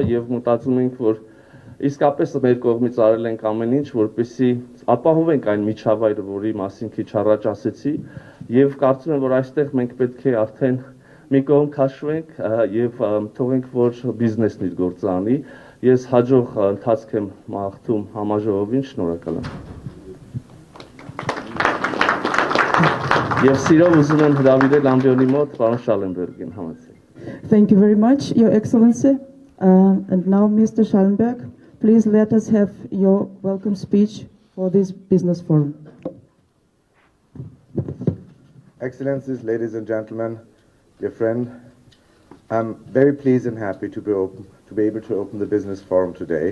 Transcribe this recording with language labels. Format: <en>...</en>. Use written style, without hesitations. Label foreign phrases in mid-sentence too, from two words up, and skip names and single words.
<hy>եւ մտածում ենք, որ իսկապես մեր կողմից արել ենք ամեն ինչ, որպեսզի ապահովենք այն միջավայրը, որի մասին քիչ առաջ ասեցի, եւ կարծում եմ, որ այստեղ մենք պետք է արդեն մի կողմ քաշվենք եւ թողենք, որ բիզնեսն իր գործը անի։ Ես հաջող ընթացք եմ մաղթում համաժողովին, շնորհակալ եմ։ Եվ սիրով ուզում եմ հրավիրել ամբիոնի մոտ պարոն Շալենբերգին համեցեք։</hy> <en>Thank you very much, Your Excellency. And now, Mr. Schallenberg, please let us have your welcome speech for this business forum. Excellencies, ladies and gentlemen, dear friend, I'm very pleased and happy to be able to open the business forum today.</en>